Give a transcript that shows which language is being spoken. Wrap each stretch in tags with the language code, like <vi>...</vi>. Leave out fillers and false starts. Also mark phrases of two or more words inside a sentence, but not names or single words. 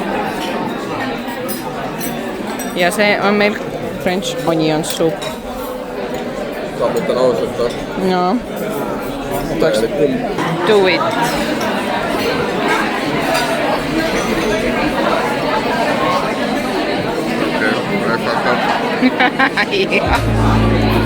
<et>Ja see on meil</et> <en>French onion soup.</en> <et>Ma mõtlen ausalt või? No. Täiesti kumm.</et> <en>Do it.</en> <et>Okei, ma ei hakka.</et>